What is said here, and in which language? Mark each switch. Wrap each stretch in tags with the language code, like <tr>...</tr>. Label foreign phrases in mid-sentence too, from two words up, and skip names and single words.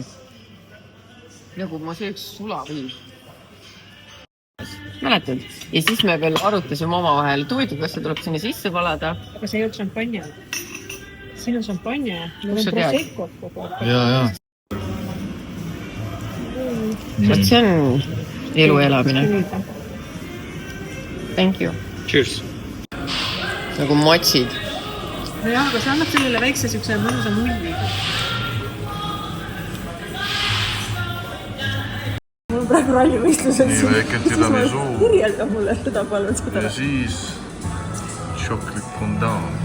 <et>Nagu ma sööks sulavõi. Mäletad? Ja siis me veel arutasime omavahel. Tuvitud, kas see tuleb sinna sisse valada? Aga see ei olnud šampanja. Siin on šampanja. Kus sa tead? Ja. Sest see on elu elamine.</et> <en>Thank you.</en> <et>Cheers. Nagu matsid. No jah, aga see annab sellele väikse siukse mõnusa mulli. Mul on praegu rallivõistlused. Nii väike tiramisu. Kirjelda mulle seda palun seda. Ja siis</et> <en>chocolate fondant.</en>